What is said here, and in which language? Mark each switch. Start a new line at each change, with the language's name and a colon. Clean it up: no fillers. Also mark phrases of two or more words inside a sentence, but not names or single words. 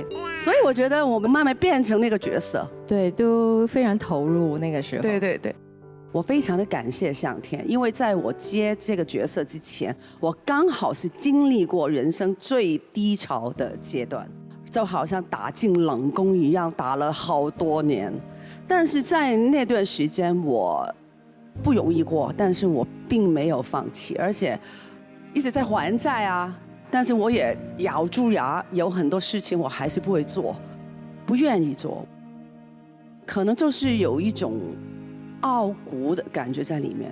Chinese: 所以我覺得我們慢慢變成那個角色，對，都非常投入那個時候，對對對。我非常的感謝上天，因為在我接這個角色之前，我剛好是經歷過人生最低潮的階段，就好像打進冷宮一樣，打了好多年。但是在那段時間我不容易過，但是我並沒有放棄，而且一直在還債啊， 但是我也咬住牙，有很多事情我还是不会做，不愿意做，可能就是有一种傲骨的感觉在里面。